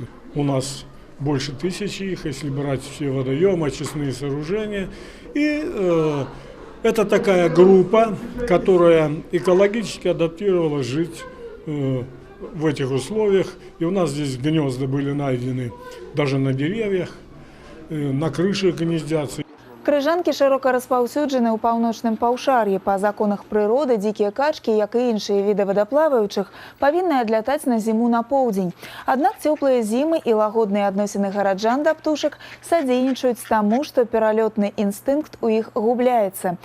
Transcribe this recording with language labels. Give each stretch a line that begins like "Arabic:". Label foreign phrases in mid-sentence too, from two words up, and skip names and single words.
Russian: У нас больше 1000 их, если брать все водоемы, очистные сооружения. И это такая группа, которая экологически адаптировалась жить в этих условиях. И у нас здесь гнезда были найдены даже на деревьях, на крышах гнездятся.
Belarusian: Крыжанкі шырока распаўсюджаны ў паўночным паўшар'і. Па законах прыроды дзікія качкі, як і іншыя віды вадаплаваючых, павінны адлятаць на зіму на поўдзень. Аднак цёплыя зімы і лагодныя адносіны гараджан да птушак садзейнічаюць таму, што пералётны інстынкт у іх губляецца.